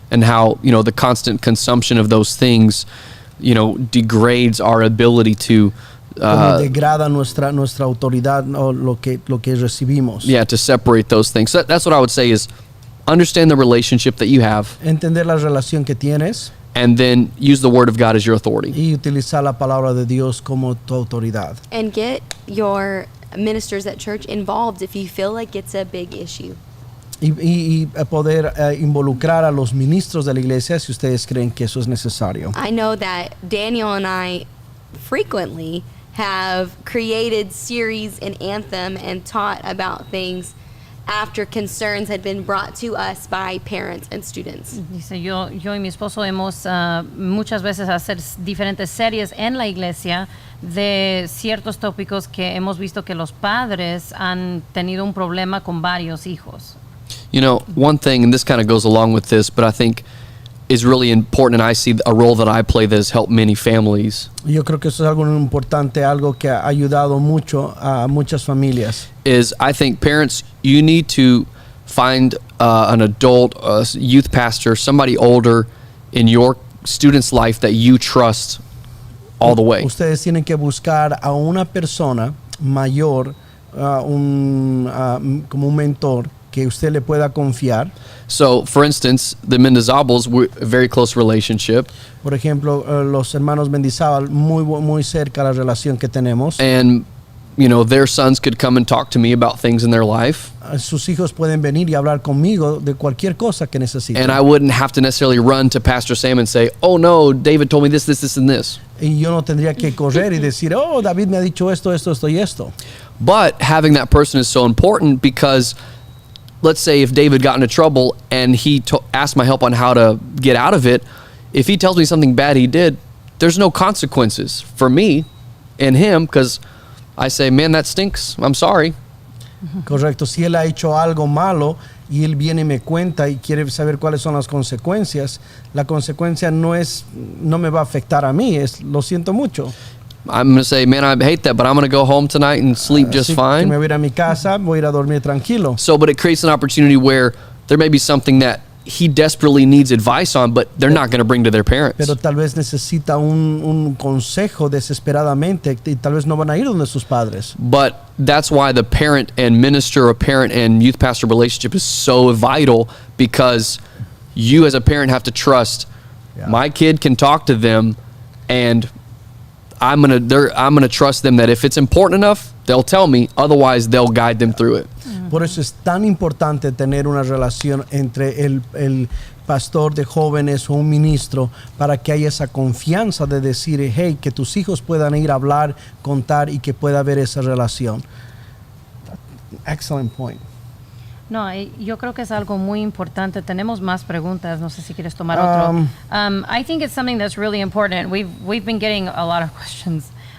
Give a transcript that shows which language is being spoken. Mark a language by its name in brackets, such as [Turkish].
[English] And how, the constant consumption of those things, degrades our ability to, [Spanish] Cómo degrada nuestra autoridad o lo que recibimos. [English] to separate those things. So that's what I would say is understand the relationship that you have [Spanish] Entender la relación que tienes [English] and then use the Word of God as your authority. [Spanish] y utilizar la palabra de Dios como tu autoridad. [English] And get your ministers at church involved if you feel like it's a big issue. [Spanish] y poder involucrar a los ministros de la iglesia si ustedes creen que eso es necesario. [English] I know that Daniel and I frequently have created series in Anthem and taught about things after concerns had been brought to us by parents and students. [Spanish] Dice, yo y mi esposo hemos muchas veces hacer diferentes series en la iglesia de ciertos tópicos que hemos visto que los padres han tenido un problema con varios hijos. [English] You know, one thing, and this kind of goes along with this, but I think is really important, and I see a role that I play that has helped many families, [Spanish] Yo creo que eso es algo importante, algo que ha ayudado mucho a muchas familias. [English] is I think parents, you need to find an adult, a youth pastor, somebody older in your student's life that you trust all the way. [Spanish] Ustedes tienen que buscar a una persona mayor, como un mentor que usted le pueda confiar. [English] So, for instance, the Mendizables, we're a very close relationship, [Spanish] Por ejemplo, los hermanos Mendizábal, muy cerca la relación que tenemos. [English] and you know, their sons could come and talk to me about things in their life, [Spanish] Sus hijos pueden venir y hablar conmigo de cualquier cosa que necesiten. [English] and I wouldn't have to necessarily run to Pastor Sam and say, "Oh no, David told me this, and this." [Spanish] Y yo no tendría que correr y decir, oh, David me ha dicho esto y esto. [English] But having that person is so important because, let's say if David got into trouble and he asked my help on how to get out of it, if he tells me something bad he did, there's no consequences for me and him, because I say, man, that stinks. I'm sorry. [Spanish] Correcto. Si él ha hecho algo malo y él viene y me cuenta y quiere saber cuáles son las consecuencias, la consecuencia no me va a afectar a mí, lo siento mucho. [English] I'm going to say, man, I hate that, but I'm going to go home tonight and sleep just [Spanish] Así que me voy a ir a mi casa, voy a ir a dormir tranquilo. [English] So, but it creates an opportunity where there may be something that he desperately needs advice on, but they're not going to bring to their parents. [Spanish] Pero tal vez necesita un consejo desesperadamente y tal vez no van a ir donde sus padres. [English] But that's why the parent and minister or parent and youth pastor relationship is so vital, because you as a parent have to trust, Yeah. my kid can talk to them, and I'm gonna trust them that if it's important enough, they'll tell me. Otherwise, they'll guide them through it. [Spanish] Por eso es tan importante tener una relación entre el pastor de jóvenes o un ministro, para que haya esa confianza de decir, hey, que tus hijos puedan ir a hablar, contar y que pueda haber esa relación. [English] Excellent point. [Spanish] No, yo creo que es algo muy importante. Tenemos más preguntas. No sé si quieres tomar otro. [English] I think it's something that's really important. We've been getting a lot of questions.